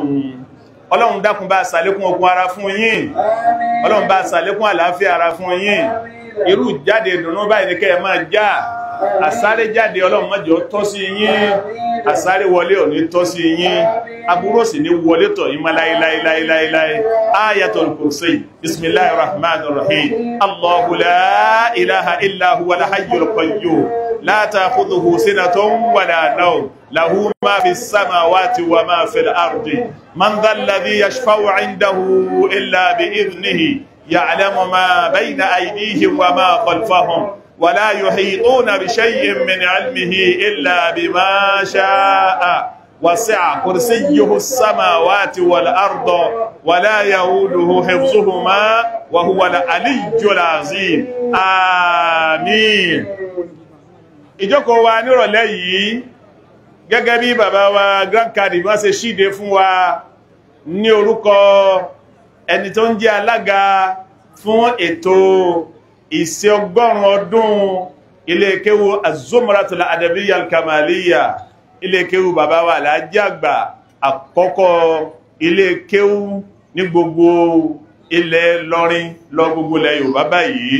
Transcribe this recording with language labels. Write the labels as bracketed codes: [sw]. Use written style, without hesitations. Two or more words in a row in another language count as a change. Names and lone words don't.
[yo] Ọlọ́run dákun bá ṣàlékún ogun ara fún yín, ọlọ́run bá ṣàlékún àlàáfíà ara fún yín. Irú jáde ìdùnnú báyìí ní kẹ́ ẹ máa já, àsáré jáde ọlọ́run má jẹ́ ó tọ́ sí yín, àsáré wọlé ò ní tọ́ sí yín, aburú sì ní wọlé tọ̀ yín má láíláíláíláí. Ayatul Kursi, [ar] بسم الله الرحمن الرحيم. الله لا إله إلا هو الحي القيوم لا تأخذه سنة ولا نوم, له ما في السماوات وما في الأرض. من ذا الذي يشفع عنده إلا بإذنه. يعلم ما بين أيديهم وما خلفهم ولا يحيطون بشيء من علمه إلا بما شاء وسع كرسيه السماوات والأرض ولا يؤوده حفظهما وهو العلي العظيم آمين. [yo] Ìjókòó wa nírọ̀lẹ́ yìí gẹ́gẹ́ bí bàbá wa Grand Kadi wọ́n ṣe ṣíde fún wa ní orúkọ ẹni tó ń jẹ́ alága fún ètò ìṣe 100 ọdún ilé kéwú Az-Zumratul Adabiyyah Al-Kamaliyyah, ilé kéwú bàbá wa Alhaji àgbà àkọ́kọ́ ilé kéwú ní gbogbo ilẹ̀ Ìlọrin lọ gbogbo ilẹ̀ Yorùbá báyìí.